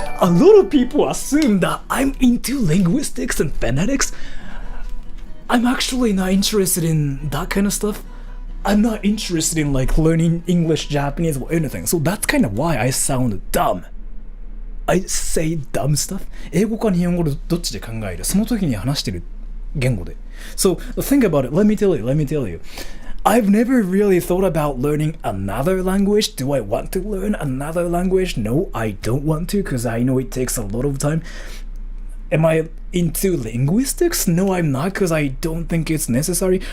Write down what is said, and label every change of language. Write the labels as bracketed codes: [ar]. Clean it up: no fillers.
[en] A lot of people assume that I'm into linguistics and phonetics. I'm actually not interested in that kind of stuff. I'm not interested in like learning English, Japanese, or anything. So that's kind of why I sound dumb. I say dumb stuff. [ja] 英語か日本語でどっちで考える。その時に話してる言語で。 [en] So think about it. Let me tell you. I've never really thought about learning another language. Do I want to learn another language? No, I don't want to because I know it takes a lot of time. Am I into linguistics? No, I'm not because I don't think it's necessary.